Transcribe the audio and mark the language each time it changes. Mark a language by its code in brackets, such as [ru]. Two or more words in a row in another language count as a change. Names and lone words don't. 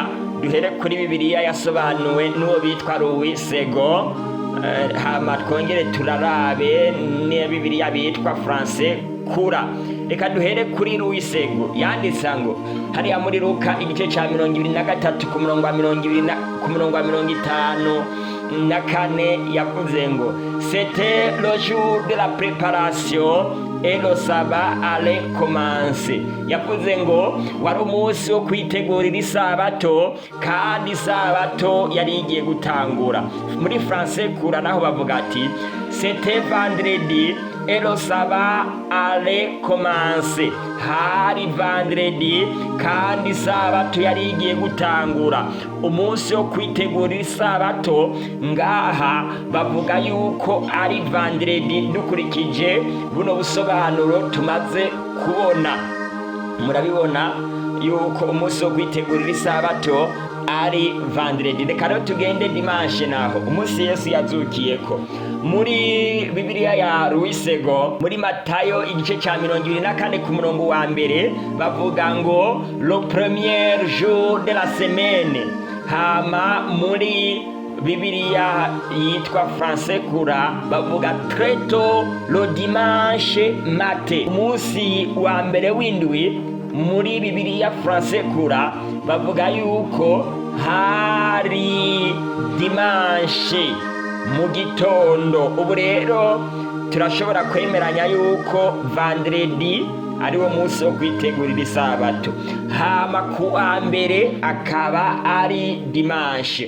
[rn] Duhere kuri Bibiliya yasobanuwe n'uwo bitwa Louis Sego, hama twongere turarabe ne Bibiliya bitwa Français Kura. Reka duhere kuri Louis Sego, yanditse ngo hariya muri Luka igice ca 23 ku murongo wa 54 yavuze ngo [fr] c'était le jour de la préparation et le sabbat allait commencer. [rn] Yavuze ngo wari umunsi wo kwitegurira isabato, kandi isabato yari igiye gutangura. Muri Français Kura naho bavuga ati [fr] c'était vendredi et le sabbat allait commencer. [rn] Hari vendredi kandi isabato yari igiye gutangura. Umunsi wo kwitegurira isabato ngaha bavuga yuko ari vendredi dukurikije buno busobanuro tumaze kubona. Murabibona yuko umunsi wo kwitegurira isabato ari vendredi. Reka rero tugende dimanche naho umunsi Yesu yazukiyeko. Muri Bibiliya ya Louis Sego, muri Matayo igice ca 24 ku murongo wa mbere bavuga ngo [fr] le premier jour de la semaine. [rn] Hama muri Bibiliya yitwa Français Kura bavuga [fr] très tôt le dimanche matin. [rn] Umunsi wa mbere w'indwi muri Bibiliya Français Kura bavuga yuko hari dimanche mu gitondo. Ubu rero turashobora kwemeranya yuko vendredi ari wo munsi wo kwitegurira isabato, hama ku wa mbere akaba ari dimanche.